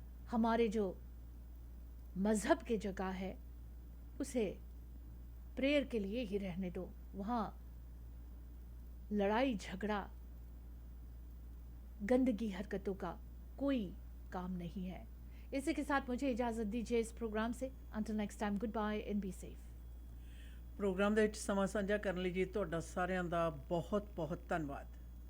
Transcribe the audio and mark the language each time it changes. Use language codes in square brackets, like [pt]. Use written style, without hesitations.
[hi] हमारे जो मज़हब की जगह है उसे प्रेयर के लिए ही रहने दो. वहाँ लड़ाई झगड़ा, गंदगी हरकतों का कोई काम नहीं है. इसी के साथ मुझे इजाज़त दीजिए इस प्रोग्राम से. [en] Until next time, goodbye and be safe. [pa] Programme ਦੇ ਵਿੱਚ ਸਮਾਂ ਸਾਂਝਾ ਕਰਨ ਲਈ ਜੀ ਤੁਹਾਡਾ ਸਾਰਿਆਂ ਦਾ ਬਹੁਤ ਬਹੁਤ ਧੰਨਵਾਦ.